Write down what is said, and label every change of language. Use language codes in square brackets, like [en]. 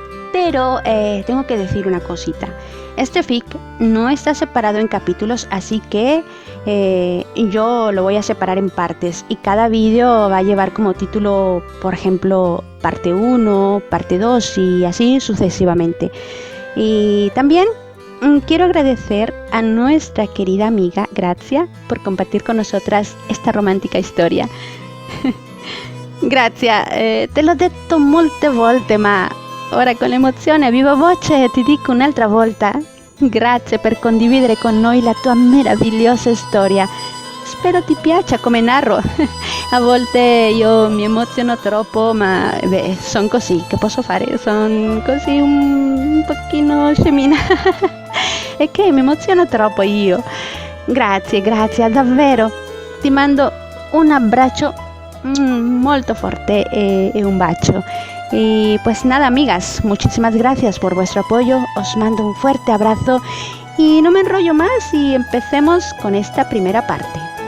[es] Pero tengo que decir una cosita. Este fic no está separado en capítulos, así que yo lo voy a separar en partes y cada vídeo va a llevar como título, por ejemplo, parte 1, parte 2 y así sucesivamente. Y también quiero agradecer a nuestra querida amiga Grazia por compartir con nosotras esta romántica storia. [it] Grazia, te l'ho detto molte volte, ma ora con l'emozione a viva voce ti dico un'altra volta. Grazie per condividere con noi la tua meravigliosa storia. Spero ti piaccia come narro. A volte io mi emoziono troppo, ma son così, che posso fare? Son così un pochino scemina. È che mi emoziono troppo io. Grazie, davvero. Ti mando un abbraccio molto forte e un bacio. [es] Y pues nada, amigas, muchísimas gracias por vuestro apoyo, os mando un fuerte abrazo y no me enrollo más y empecemos con esta primera parte.